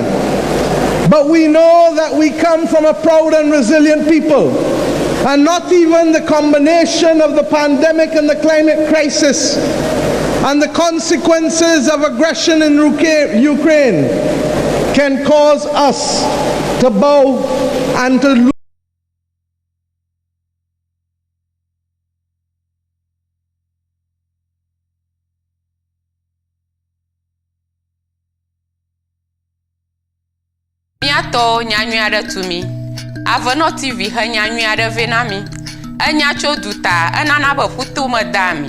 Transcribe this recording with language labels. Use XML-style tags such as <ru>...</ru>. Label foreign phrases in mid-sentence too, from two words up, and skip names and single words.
<en>But we know that we come from a proud and resilient people, and not even the combination of the pandemic and the climate crisis and the consequences of aggression in Ukraine can cause us to bow and to lose.</en> <ee>Miato nyanyui aɖe tu mi. Avenor TV he nyanyui aɖe vɛ na mi. Enya tso duta enana be ƒuto me da mi.</ee>